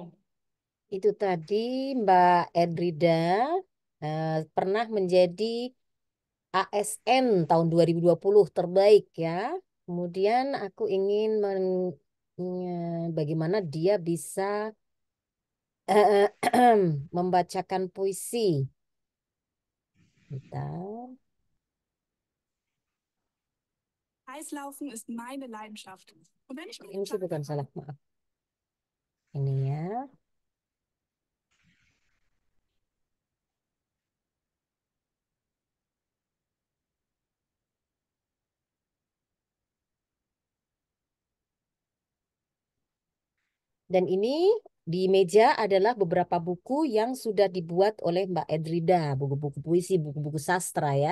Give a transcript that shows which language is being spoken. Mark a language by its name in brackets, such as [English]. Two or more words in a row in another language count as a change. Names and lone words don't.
[Indonesian] Itu tadi Mbak Edrida pernah menjadi ASN tahun 2020 terbaik ya. Kemudian aku ingin bagaimana dia bisa membacakan puisi. Bentar. [German] Eislaufen ist meine Leidenschaft. Und wenn ich [Indonesian] Ini sih bukan salah, maaf. Ini ya. Dan ini di meja adalah beberapa buku yang sudah dibuat oleh Mbak Edrida, buku-buku puisi, buku-buku sastra ya.